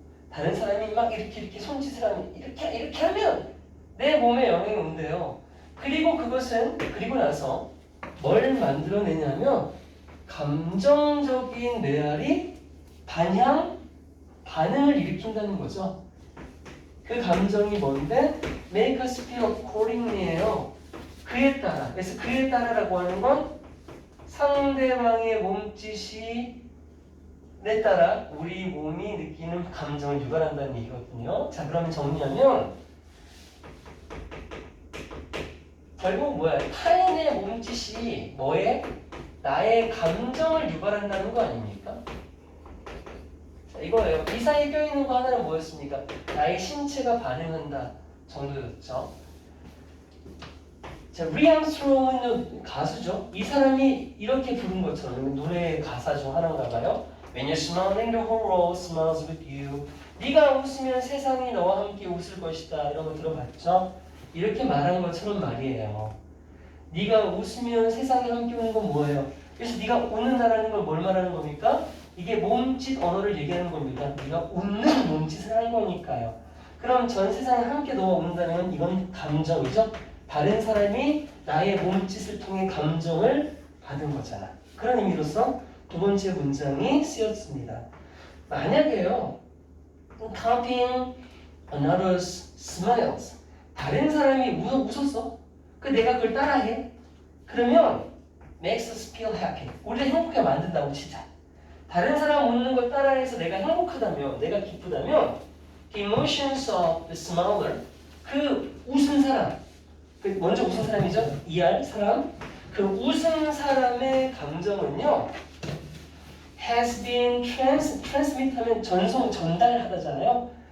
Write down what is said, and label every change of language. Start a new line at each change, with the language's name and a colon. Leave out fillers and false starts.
Korean: 다른 사람이 막 이렇게 손짓을 하면 이렇게 하면 내 몸에 영향이 온대요. 그리고 나서 뭘 만들어내냐면 감정적인 메아리 반응을 일으킨다는 거죠. 그 감정이 뭔데?
English: Make us feel accordingly예요.
Korean: 그에 따라. 그래서 그에 따라라고 하는 건 상대방의 몸짓이 내 따라 우리 몸이 느끼는 감정을 유발한다는 얘기거든요. 자, 그러면 정리하면 결국 뭐야? 타인의 몸짓이 뭐에? 나의 감정을 유발한다는 거 아닙니까? 자, 이거예요. 이 사이에 껴있는 거 하나는 뭐였습니까? 나의 신체가 반응한다 정도였죠. 자, 리암스트롱은 가수죠. 이 사람이 이렇게 부른 것처럼 노래의 가사 중 하나인가 봐요.
English: When you're smiling, the whole world smiles with you.
Korean: 네가 웃으면 세상이 너와 함께 웃을 것이다. 이런 거 들어봤죠? 이렇게 말한 것처럼 말이에요. 네가 웃으면 세상이 함께 우는 건 뭐예요? 그래서 네가 웃는다라는 걸 뭘 말하는 겁니까? 이게 몸짓 언어를 얘기하는 겁니다. 네가 웃는 몸짓을 하는 거니까요. 그럼 전 세상에 함께 너와 웃는다는 이건 감정이죠? 다른 사람이 나의 몸짓을 통해 감정을 받은 거잖아. 그런 의미로서 두 번째 문장이 쓰였습니다.
English: 만약에요, copying another's smiles.
Korean: 다른 사람이 웃었어. 내가 그걸 따라해.
English: 그러면 makes us feel happy.
Korean: 우리를 행복하게 만든다고 치자. 다른 사람 웃는 걸 따라해서 내가 행복하다면, 내가 기쁘다면 the emotions of the smiler, 그 웃은 사람, 먼저 웃은 사람이죠. ER 사람. 그 웃은 사람의 감정은요, has been transmit 하면 전달하다잖아요.